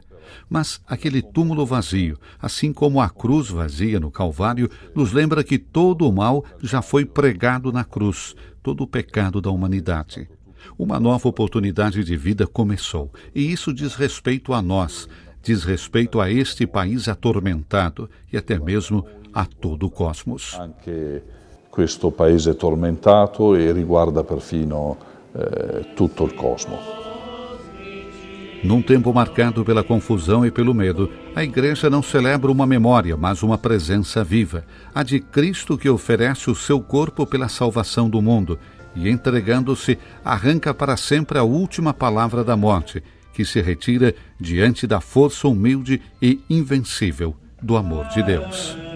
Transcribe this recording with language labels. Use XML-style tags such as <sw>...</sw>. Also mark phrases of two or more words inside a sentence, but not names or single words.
<pt>Mas aquele túmulo vazio, assim como a cruz vazia no Calvário, nos lembra que todo o mal já foi pregado na cruz, todo o pecado da humanidade. Uma nova oportunidade de vida começou, e isso diz respeito a nós, diz respeito a este país atormentado e até mesmo a todo o cosmos.</pt> <it>Anche questo paese tormentato e riguarda perfino tutto il cosmo.</it> <pt>Num tempo marcado pela confusão e pelo medo, a Igreja não celebra uma memória, mas uma presença viva, a de Cristo que oferece o seu corpo pela salvação do mundo e, entregando-se, arranca para sempre a última palavra da morte, que se retira diante da força humilde e invencível do amor de Deus.</pt>